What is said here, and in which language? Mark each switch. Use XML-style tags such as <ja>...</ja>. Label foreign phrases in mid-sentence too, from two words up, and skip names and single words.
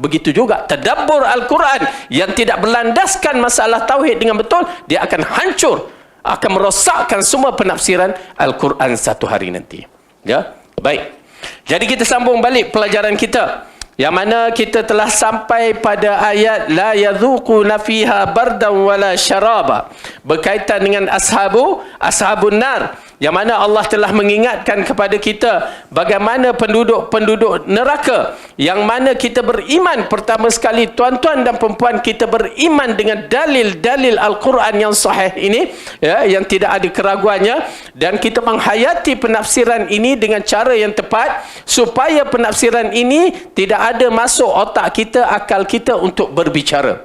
<ms>Begitu juga tadabbur Al-Quran yang tidak berlandaskan masalah tauhid dengan betul, dia akan hancur, akan merosakkan semua penafsiran Al-Quran satu hari nanti. Ya, baik. Jadi kita sambung balik pelajaran kita, yang mana kita telah sampai pada ayat</ms> <ar>la yadhuquna fiha bardan wala syaraba,</ar> <ms>berkaitan dengan</ms> <ar>ashabun nar,</ar> <ms>yang mana Allah telah mengingatkan kepada kita bagaimana penduduk-penduduk neraka, yang mana kita beriman pertama sekali, tuan-tuan dan perempuan, kita beriman dengan dalil-dalil Al-Quran yang sahih ini, ya, yang tidak ada keraguannya, dan kita menghayati penafsiran ini dengan cara yang tepat supaya penafsiran ini tidak ada masuk otak kita, akal kita untuk berbicara.</ms>